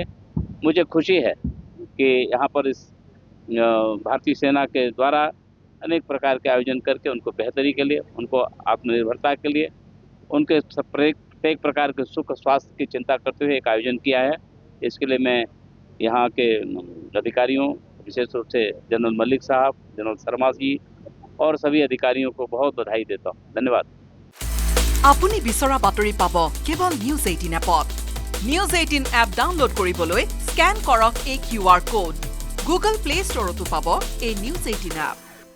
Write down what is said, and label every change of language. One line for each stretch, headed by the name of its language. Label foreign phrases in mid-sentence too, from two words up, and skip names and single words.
Hindi: मुझे खुशी है कि यहाँ पर इस भारतीय सेना के द्वारा अनेक प्रकार के आयोजन करके उनको बेहतरी के लिए, उनको आत्मनिर्भरता के लिए, उनके प्रत्येक प्रकार के सुख स्वास्थ्य की चिंता करते हुए एक आयोजन किया है। इसके लिए मैं यहाँ के अधिकारियों, विशेष रूप से जनरल मलिक साहब, जनरल शर्मा जी और सभी अधिकारियों को बहुत बधाई देता हूँ। धन्यवाद।
Assamese: আপুনি বিচৰা বাতৰি পাব কেৱল নিউজ 18 এপত। নিউজ 18 এপ ডাউনলোড কৰিবলৈ স্কেন কৰক এই
English: QR code.
Assamese: গুগল প্লে ষ্টৰতো পাব এই নিউজ 18 এপ।